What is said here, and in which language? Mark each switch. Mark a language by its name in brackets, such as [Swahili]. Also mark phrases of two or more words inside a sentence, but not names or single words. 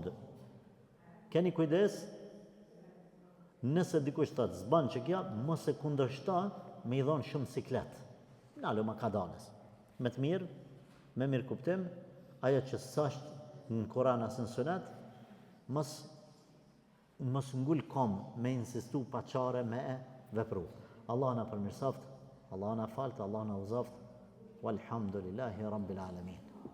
[Albanian] Keni kujdes, nëse dikush thotë s'ban që kjo, mos e kundërshto me i dhon shumë siklet. Nalo makadanes. Me të mirë, me mirë kuptim, ajo që s'është në Kur'an as në Sunet, mos ngul kom me insistu pa çare me e vepru. Allah na përmirësoft, Allah na falt, Allah na uzoft. [Arabic] والحمد لله رب العالمين.